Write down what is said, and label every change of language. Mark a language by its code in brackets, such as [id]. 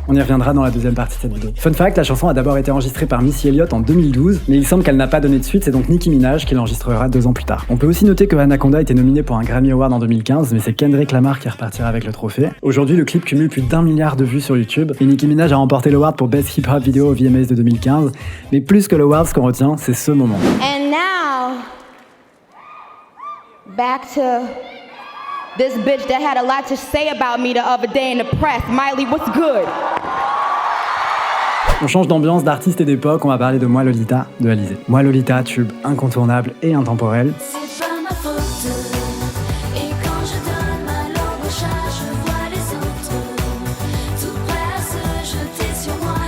[fr] On y reviendra dans la deuxième partie de cette vidéo. Fun fact, la chanson a d'abord été enregistrée par Missy Elliott en 2012, mais il semble qu'elle n'a pas donné de suite, c'est donc Nicki Minaj qui l'enregistrera 2 ans plus tard. On peut aussi noter que Anaconda a été nominé pour un Grammy Award en 2015, mais c'est Kendrick Lamar qui repartira avec le trophée. Aujourd'hui, le clip cumule plus d'1 milliard de vues sur YouTube, et Nicki Minaj a remporté l'award pour Best Hip Hop Video au VMAs de 2015, mais plus que l'award, ce qu'on retient, c'est ce moment. [en] And now, back to this bitch that had a lot to say about me the other day in the press. Miley, what's good? [fr] On change d'ambiance, d'artiste et d'époque, on va parler de Moi Lolita de Alizée. Moi Lolita, tube incontournable et intemporel. C'est pas ma faute. Et quand je donne ma langue au chat, je vois les autres tout prêts à se jeter sur moi.